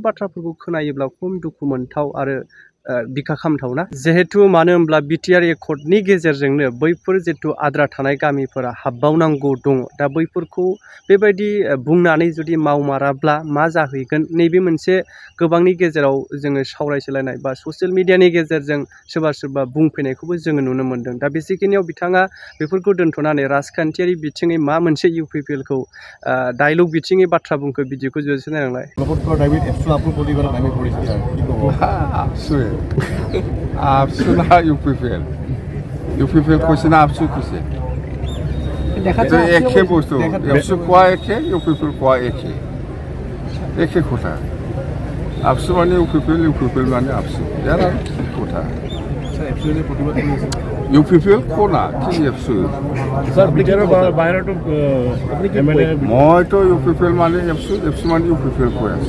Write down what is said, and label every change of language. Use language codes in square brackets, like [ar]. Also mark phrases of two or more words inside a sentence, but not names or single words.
[brx] बाथ्राफोरखौ खोनायोब्ला खम दुखु मोनथाव आरो बिखा खामथावना जिहेतु मानो होनब्ला बिटिआर एकर्डनि गेजेरजोंनो बैफोर जितु आद्रा थानाय गामिफोरा हाबबावनांगौ दङ दा बैफोरखौ बेबायदि बुंनानै जुदि मावमाराब्ला मा जाहैगोन नैबे मोनसे गोबांनि गेजेराव जोङो सावरायसोलायनाय बा ससियेल मिडियानि गेजेरजों सोरबा सोरबा बुंफैनायखौबो जोङो नुनो मोन्दों दा बेसिखिनियाव बिथाङा बेफोरखौ दोन्थ'नानै राजखान्थियारि बिथिङै मा मोनसे इउपिपिएलखौ डायलग बिथिङै बाथ्रा बुंखो भिडिअखौ जुदिसो नायनांलाय [as] আপসু না ইউপিপিএল কৈছে না আপসু কৈছে একে বস্তু আপসু কোয়া একে ইউপিপিএল কোয়া একে কথা আপসু মানে ইউপিপিএল মানে আপসু ইয়াৰ কথা ইউপিপিএল কোনা কি আপসু মইতো ইউপিপিএল মানে আপসু মানে ইউপিপিএল কৈ আছো